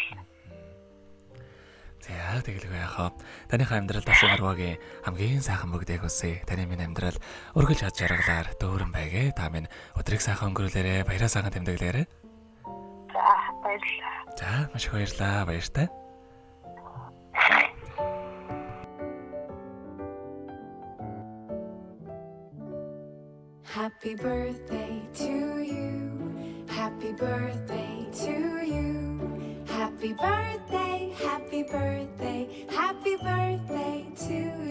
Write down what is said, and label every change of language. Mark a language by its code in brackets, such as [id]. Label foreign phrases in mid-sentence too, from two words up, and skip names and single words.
[mn] За тэгэлгүй яхаа. Таныхаа амьдралд асан харваагийн хамгийн сайхан бүгдийг хүсье. Таны минь амьдрал өргөлж хад жаргалаар дөөрөн байгээ. Та минь өдрийг сайхан өнгөрүүлээрэ, баяраа сайхан тэмдэглээрэ. За баярлалаа. За маш их баярлалаа. Баяртай. [en] Happy birthday to you. Happy birthday to you. Happy birthday, happy birthday, happy birthday to